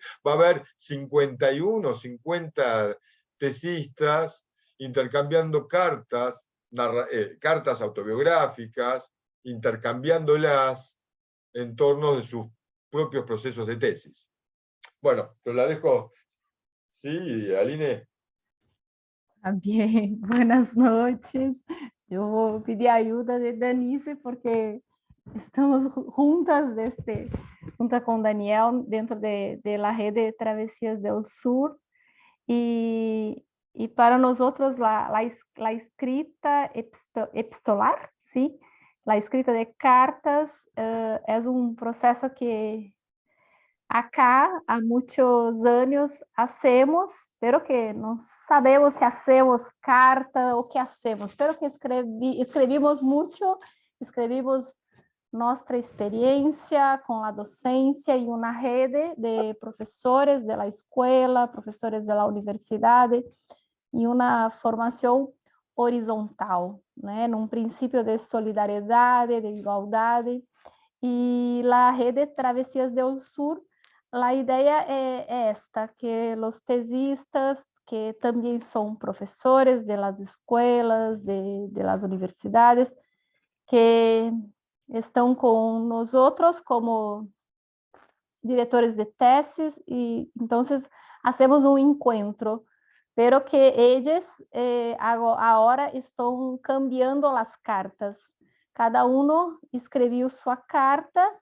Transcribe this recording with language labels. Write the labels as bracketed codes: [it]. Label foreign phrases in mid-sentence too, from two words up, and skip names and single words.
[es] Va a haber 51, 50 tesistas intercambiando cartas autobiográficas, intercambiándolas en torno de sus propios procesos de tesis. Bueno, pero la dejo. Sí, Aline. Bien, buenas noches. [pt] Eu vou pedir a ajuda de Danice, porque estamos juntas, junto com Daniel, dentro [es] de la [pt] rede Travessias del Sur, e para nós outros, la escrita epistolar, sim, la escrita de cartas, é processo que acá há muitos anos hacemos, pero que não sabemos se hacemos carta ou que hacemos, pero que escrevimos muito, escrevimos nossa experiência com a docência e uma rede de professores da escola, professores da universidade, e uma formação horizontal, né, num princípio de solidariedade, de igualdade, e a rede Travessias del Sur [es] la idea es esta, que los tesistas, que también son profesores de las escuelas, de las universidades, que [pt] estão com [es] nosotros como diretores de tesis, [pt] e então [es] hacemos um encontro, pero que [pt] eles agora estão cambiando as cartas. Cada um escreveu sua carta.